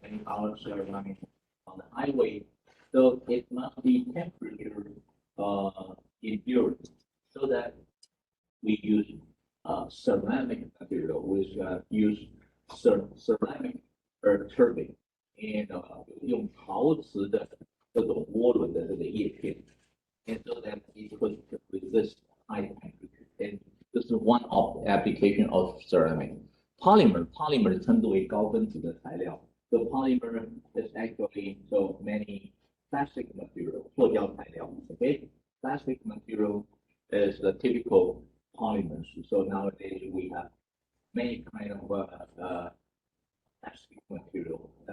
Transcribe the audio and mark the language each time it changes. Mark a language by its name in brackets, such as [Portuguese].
[English] Many hours are running on the highway, so it must be temperature endurance, so that we use ceramic material, which use ceramic turbine, and [Chinese] 用陶瓷的这种涡轮的这个叶片 [English] and so that it could resist high temperature. And this is one of the application of ceramic. [Chinese] Polymer 称之为高分子的材料。 [English] The polymer is actually so many plastic material, 塑胶材料 okay? Plastic material is the typical polymers. So nowadays we have many kind of plastic material.